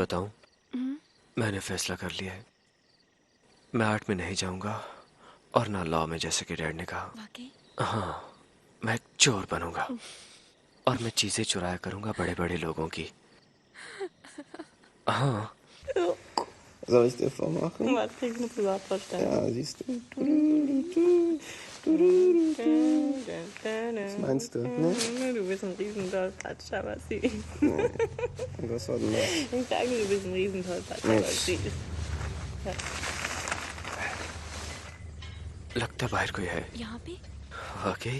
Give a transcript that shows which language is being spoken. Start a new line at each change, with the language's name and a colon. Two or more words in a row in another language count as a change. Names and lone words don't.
Hindi: बताऊं? मैंने फैसला कर लिया है। मैं आर्ट में नहीं जाऊंगा और ना लॉ में, जैसे कि डैड ने कहा। वाकई? हाँ, मैं एक चोर बनूंगा और मैं चीजें चुराया करूंगा बड़े बड़े लोगों की। हाँ।
German: Soll ich dir vormachen? Warte, krieg ich eine Privatvorstellung. Ja, siehst du. Was meinst du? Ne? Du bist ein Riesentollpatsch, aber süß. Und was war denn das? Ich sage, du bist ein Riesentollpatsch, aber süß.
Hindi: लगता बाहर कोई है। यहाँ पे? वाकई?